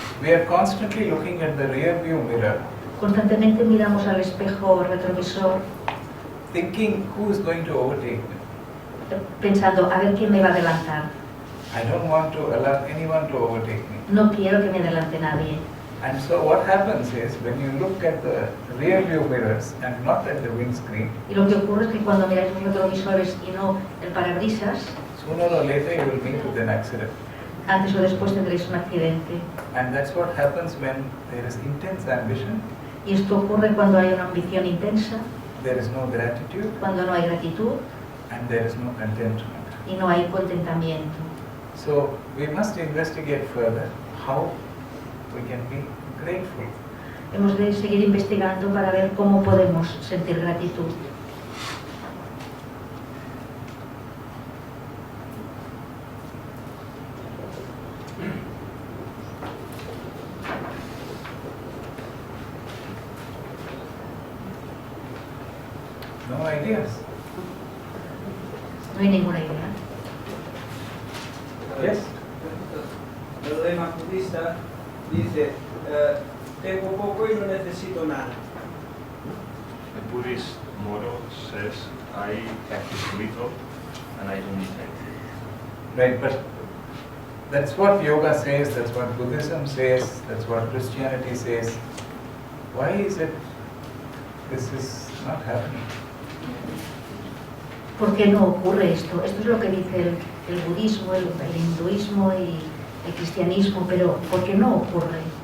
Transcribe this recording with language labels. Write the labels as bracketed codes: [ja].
[en] We are constantly looking at the rear view mirror, [es] Constantemente miramos al espejo retrovisor [en] thinking who is going to overtake me. [es] pensando, a ver quién me va a adelantar. [en] I don't want to allow anyone to overtake me. [es] No quiero que me adelante nadie. [en] And so what happens is when you look at the rear view mirrors and not at the windscreen, [es] Y lo que ocurre es que cuando miráis los retrovisores y no el parabrisas, [en] sooner or later you will meet with an accident. [es] antes o después tendréis un accidente. [en] And that's what happens when there is intense ambition, [es] Y esto ocurre cuando hay una ambición intensa, [en] there is no gratitude, [es] cuando no hay gratitud [en] and there is no contentment. [es] y no hay contentamiento. [en] So we must investigate further how we can be grateful. [es] Hemos de seguir investigando para ver cómo podemos sentir gratitud. [en] No ideas? [es] No hay ninguna idea. [en] Yes? [es] El lema budista dice, tengo poco y no necesito nada. [en] The Buddhist motto says, I have little and I don't need anything. Right, but that's what yoga says, that's what Buddhism says, that's what Christianity says. Why is it this is not happening? [es] ¿Por qué no ocurre esto? Esto es lo que dice el budismo, el hinduismo y el cristianismo, pero ¿por qué no ocurre?